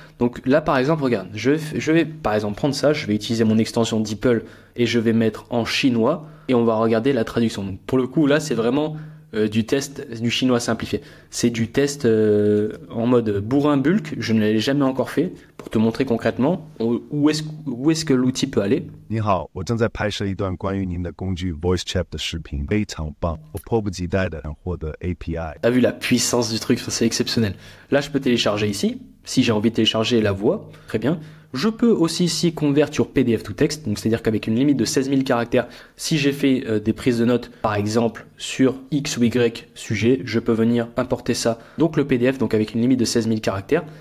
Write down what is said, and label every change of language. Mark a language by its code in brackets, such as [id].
[fr] Donc là par exemple, regarde, je vais par exemple prendre ça, je vais utiliser mon extension DeepL et je vais mettre en chinois et on va regarder la traduction. Donc pour le coup là c'est vraiment du test du chinois simplifié. C'est du test en mode bourrin bulk, je ne l'ai jamais encore fait, pour te montrer concrètement où est-ce que l'outil peut aller. [zh] 你好，我正在拍摄一段关于您的工具 VoiceChip 的视频，非常棒，我迫不及待的想获得 API。 [fr] T'as vu la puissance du truc, c'est exceptionnel. Là, je peux télécharger ici, si j'ai envie de télécharger la voix, très bien. Je peux aussi ici convertir PDF to text, donc c'est-à-dire qu'avec une limite de 16 000 caractères, si j'ai fait des prises de notes, par exemple, sur X ou Y sujet, je peux venir importer ça, donc le PDF, donc avec une limite de 16 000 caractères.